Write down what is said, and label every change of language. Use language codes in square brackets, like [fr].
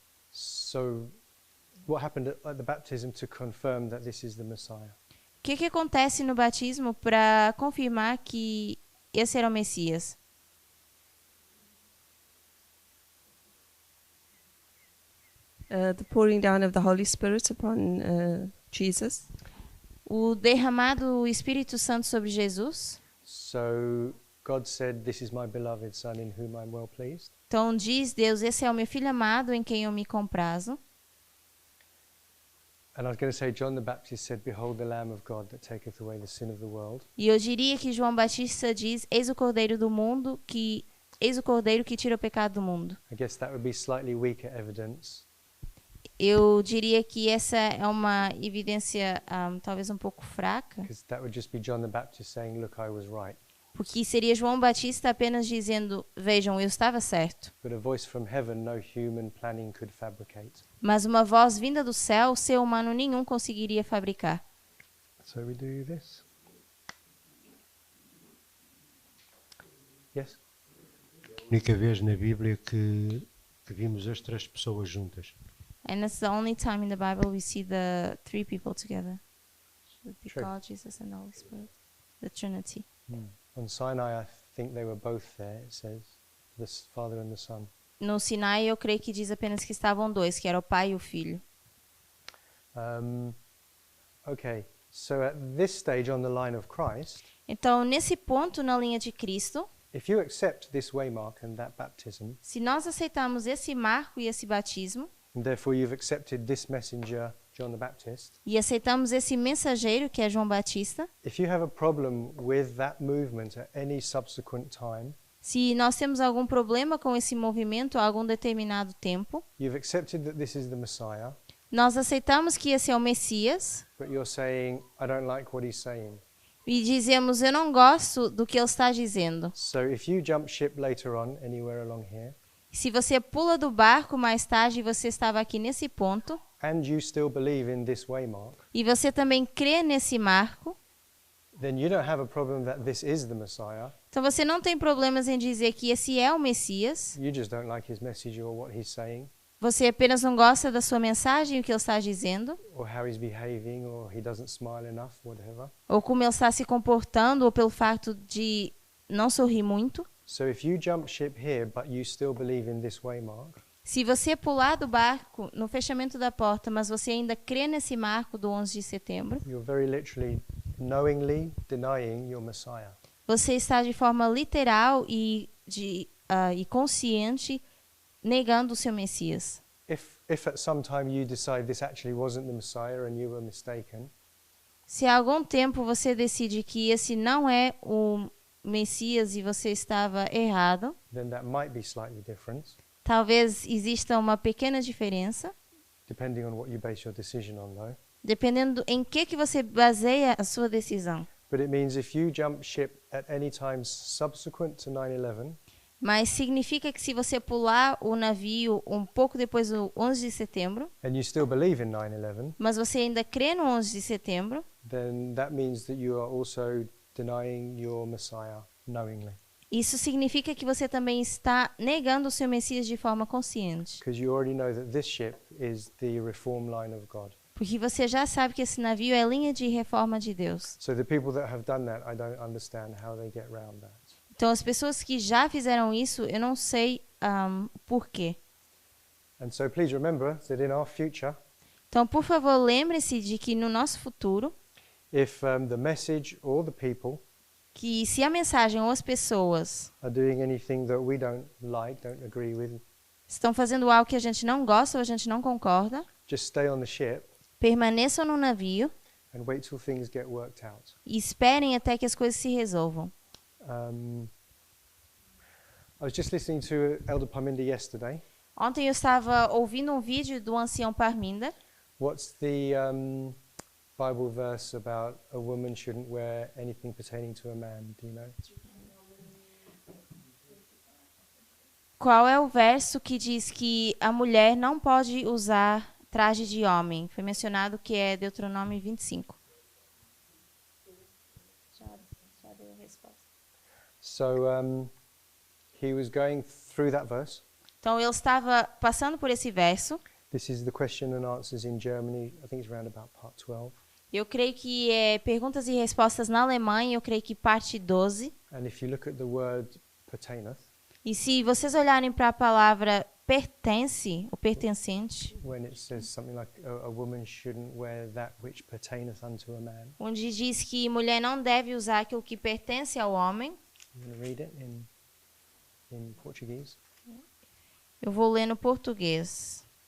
[en] So what happened at the baptism to confirm that this is the Messiah? [pt] O que acontece no batismo para confirmar que esse era o Messias? [en] The pouring down of the Holy Spirit upon Jesus. [pt] O derramado do Espírito Santo sobre Jesus. [en] So God said, "This is my beloved son in whom I'm well pleased." [pt] Então diz Deus, esse é o meu filho amado em quem eu me comprazo. [en] And I was going to say, John the Baptist said, "Behold the Lamb of God that taketh away the sin of the world." [pt] E eu diria que João Batista diz, eis o Cordeiro do mundo, eis o Cordeiro que tira o pecado do mundo. [en] I guess that would be slightly weaker evidence, [pt] Eu diria que essa é uma evidência talvez um pouco fraca, [en] because that would just be John the Baptist saying, "Look, I was right." [pt] porque seria João Batista apenas dizendo, vejam, eu estava certo. [en] But a voice from heaven no human planning could fabricate. [pt] Mas uma voz vinda do céu, ser humano nenhum conseguiria fabricar. [en] So we do this. Yes? [pt] A única vez na Bíblia que vimos as três pessoas juntas. [en] And that's the only time in the Bible we see the three people together. The True. God, Jesus, and the Holy Spirit. The Trinity. On Sinai, I think they were both there, it says, the Father and the Son. [pt] No Sinai, eu creio que diz apenas que estavam dois, que era o pai e o filho. [en] Okay, so at this stage on the line of Christ, [pt] Então, nesse ponto na linha de Cristo, [en] if you accept this waymark and that baptism, [pt] se nós aceitamos esse marco e esse batismo, [en] and therefore you've accepted this messenger, John the Baptist, [pt] e aceitamos esse mensageiro, que é João Batista, [en] if you have a problem with that movement at any subsequent time, [pt] se nós temos algum problema com esse movimento a algum determinado tempo, [en] you've accepted that this is the Messiah, [pt] nós aceitamos que esse é o Messias, [en] but you're saying, I don't like what he's saying. [pt] e dizemos, eu não gosto do que ele está dizendo. [en] So if you jump ship later on, anywhere along here, [pt] Se você pula do barco mais tarde e você estava aqui nesse ponto, [en] and you still believe in this waymark, [pt] e você também crê nesse marco, [en] then you don't have a problem that this is the Messiah. [pt] então você não tem problemas em dizer que esse é o Messias, [en] You just don't like his message or what he's saying, [pt] você apenas não gosta da sua mensagem e o que ele está dizendo, [en] or how he's behaving, or he doesn't smile enough, whatever. [pt] ou como ele está se comportando, ou pelo fato de não sorrir muito. [en] So if you jump ship here, but you still believe in this waymark, [pt] Se você pular do barco no fechamento da porta, mas você ainda crê nesse marco do 11 de setembro, [en] you're very literally knowingly denying your Messiah. [pt] você está de forma literal e consciente negando o seu Messias. [en] If at some time you decide this actually wasn't the Messiah and you were mistaken, [pt] Se há algum tempo você decide que esse não é o Messias e você estava errado, [en] then that might be slightly different, [pt] talvez exista uma pequena diferença, [en] depending on what you base your decision on, though. [pt] dependendo em que você baseia a sua decisão. [en] But it means if you jump ship at any time subsequent to 9/11, [pt] Mas significa que se você pular o navio um pouco depois do 11 de setembro, [en] and you still believe in 9/11, [pt] mas você ainda crê no 11 de setembro, [en] then that means that you are also denying your Messiah knowingly, [pt] isso significa que você também está negando o seu Messias de forma consciente. [en] because you already know that this ship is the reform line of God. [pt] Porque você já sabe que esse navio é a linha de reforma de Deus. [en] So the people that have done that, I don't understand how they get around that. [pt] Então, as pessoas que já fizeram isso, eu não sei por quê. [en] And so please remember that in our future, [pt] Então, por favor, lembre-se de que no nosso futuro, [en] if the message or the people [pt] que se a mensagem ou as pessoas [en] are doing anything that we don't like, don't agree with, [pt] estão fazendo algo que a gente não gosta ou a gente não concorda, [en] just stay on the ship [pt] permaneçam no navio [en] and wait till things get worked out. [pt] e esperem até que as coisas se resolvam. [en] I was just listening to Elder Parminder yesterday. [pt] Ontem eu estava ouvindo um vídeo do ancião Parminder. [en] What's the Bible verse about a woman shouldn't wear anything pertaining to a man? Do you know? [pt] Qual é o verso que diz que a mulher não pode usar traje de homem? Foi mencionado que é Deuteronômio 25. Já deu a resposta. [en] So he was going through that verse. [pt] Então ele estava passando por esse verso. [en] This is the question and answers in Germany. I think it's around about part 12. [pt] Eu creio que é perguntas e respostas na Alemanha, eu creio que parte 12. [en] And if you look at the word pertaineth, [pt] E se vocês olharem para a palavra pertence, ou pertencente, [en] when it says something like a woman shouldn't wear that which pertaineth unto a man, [pt] onde diz que mulher não deve usar aquilo que pertence ao homem, [en] I'm going to read it in Portuguese. [pt] eu vou ler no português.